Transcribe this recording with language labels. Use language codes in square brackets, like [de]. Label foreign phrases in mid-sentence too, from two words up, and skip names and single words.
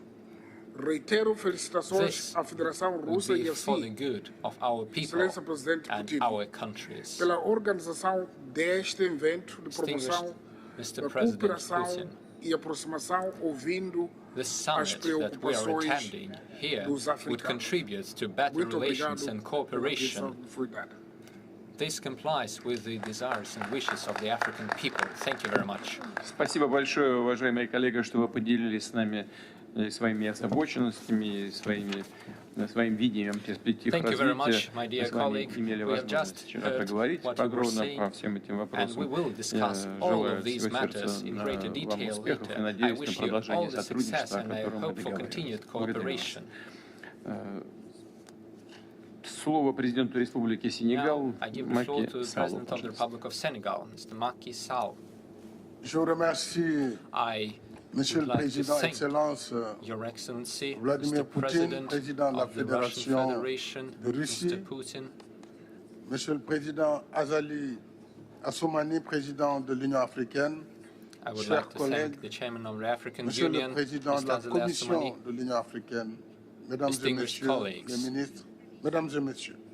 [pt] Reitero felicitações à Federação Russa e Assimi, Excelência Presidente Putin, pela organização deste evento de promoção da cooperação e aproximação, ouvindo as preocupações dos africanos. Muito obrigado pela atenção que foi dada. [en] This complies with the desires and wishes of the African people. Thank you very much. [ru] Спасибо большое, уважаемые коллеги, что вы поделились с нами своими озабоченностями, своим видением перспектив развития. Мы с вами имели возможность вчера поговорить подробно по всем этим вопросам. Я желаю всего сердца вам успехов и надеюсь на продолжение сотрудничества, о котором мы договорились. Благодарю вас. Слово президенту Республики Сенегал, Маки Салу. [fr] Je vous remercie, Monsieur le Président, Excellence Vladimir Poutine, Président de la Fédération de Russie, Monsieur le Président Azali Assoumani, Président de l'Union africaine, chers collègues, Monsieur le Président de la Commission de l'Union africaine, Mesdames et Messieurs les ministres, Mesdames et Messieurs,